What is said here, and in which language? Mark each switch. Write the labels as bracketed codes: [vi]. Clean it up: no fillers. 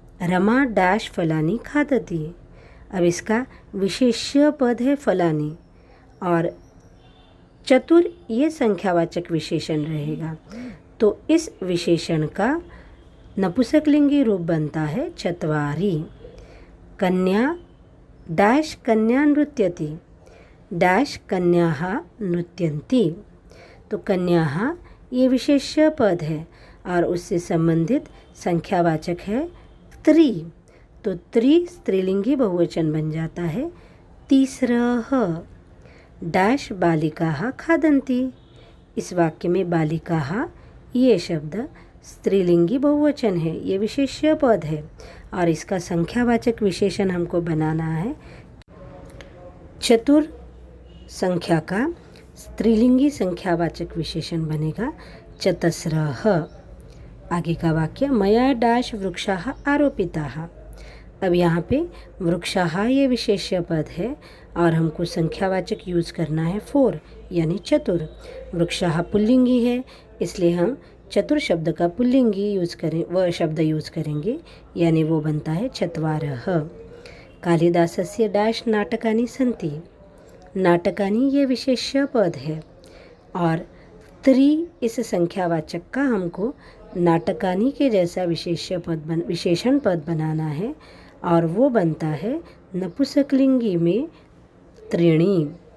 [sa] Rama dash फलानी खादति, [hi] अब इसका विशेष्य पद है फलानी और चतुर ये संख्यावाचक विशेषण रहेगा, तो इस विशेषण का नपुंसकलिंगी रूप बनता है चत्वारि। कन्या [sa] डैश कन्या नृत्यति, डैश कन्याः नृत्यन्ति। [hi] तो कन्याः ये विशेष्य पद है और उससे संबंधित संख्यावाचक है त्रि। तो त्रि स्त्रीलिंगी बहुवचन बन जाता है तीसरः। [sa] डैश बालिकाः खादन्ति। [hi] इस वाक्य में बालिकाः ये शब्द स्त्रीलिंगी बहुवचन है, ये विशेष्य पद है और इसका संख्यावाचक विशेषण हमको बनाना है। चतुर संख्या का स्त्रीलिंगी संख्यावाचक विशेषण बनेगा चतस्रः। आगे का वाक्य [sa] मया डैश वृक्षाः आरोपिताः। [hi] अब यहाँ पे वृक्षाः ये विशेष्य पद है और हमको संख्यावाचक यूज़ करना है 4 यानी चतुर। वृक्षाः पुल्लिंगी है इसलिए हम चतुर शब्द का पुल्लिंगी यूज़ करें, वह शब्द यूज़ करेंगे यानी वो बनता है चत्वारः। [sa] कालिदासस्य डैश नाटकानि सन्ति। [hi] नाटकानि ये विशेष्य पद है और त्रि इस संख्यावाचक का हमको नाटकानि के जैसा विशेषण पद बनाना है और वो बनता है नपुंसकलिंगी में त्रीणि।